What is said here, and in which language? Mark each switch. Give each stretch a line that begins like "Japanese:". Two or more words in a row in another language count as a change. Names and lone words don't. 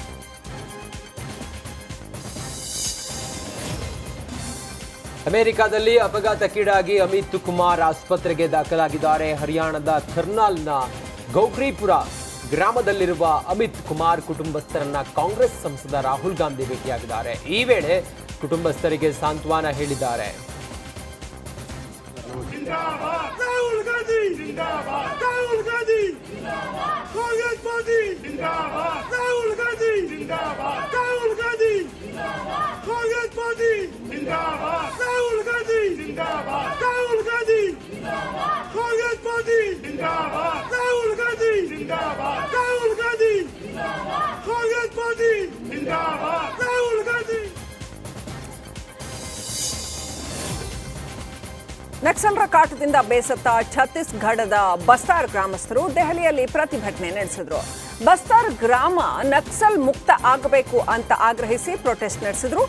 Kannada: ಅಮೆರಿಕದಲ್ಲಿ ಅಪಘಾತಕ್ಕೀಡಾಗಿ ಅಮಿತ್ ಕುಮಾರ್ ಆಸ್ಪತ್ರೆಗೆ ದಾಖಲಾಗಿದ್ದಾರೆ. ಹರಿಯಾಣದ ಕರ್ನಾಲ್ನ ಗೌಗ್ರಿಪುರ ಗ್ರಾಮದಲ್ಲಿರುವ ಅಮಿತ್ ಕುಮಾರ್ ಕುಟುಂಬಸ್ಥರನ್ನ ಕಾಂಗ್ರೆಸ್ ಸಂಸದ ರಾಹುಲ್ ಗಾಂಧಿ ಭೇಟಿಯಾಗಿದ್ದಾರೆ. ಈ ವೇಳೆ ಕುಟುಂಬಸ್ಥರಿಗೆ ಸಾಂತ್ವನ ಹೇಳಿದ್ದಾರೆ.
Hindi: राहुल गांधी जिंदाबाद, राहुल गांधी जिंदाबाद, कांग्रेस पार्टी जिंदाबाद, राहुल गांधी जिंदाबाद, राहुल गांधी जिंदाबाद, कांग्रेस पार्टी जिंदाबाद, राहुल गांधी जिंदाबाद, राहुल गांधी जिंदाबाद, कांग्रेस पार्टी जिंदाबाद, राहुल गांधी जिंदाबाद, राहुल गांधी जिंदाबाद, कांग्रेस पार्टी जिंदाबाद, राहुल गांधी.
Kannada: ನಕ್ಸಲರ ಕಾಟದಿಂದ ಬೇಸತ್ತ ಛತ್ತೀಸ್ಗಢದ ಬಸ್ತಾರ್ ಗ್ರಾಮಸ್ಥರು ದೆಹಲಿಯಲ್ಲಿ ಪ್ರತಿಭಟನೆ ನಡೆಸಿದ್ರು. ಬಸ್ತಾರ್ ಗ್ರಾಮ ನಕ್ಸಲ್ ಮುಕ್ತ ಆಗಬೇಕು ಅಂತ ಆಗ್ರಹಿಸಿ ಪ್ರೊಟೆಸ್ಟ್ ನಡೆಸಿದ್ರು.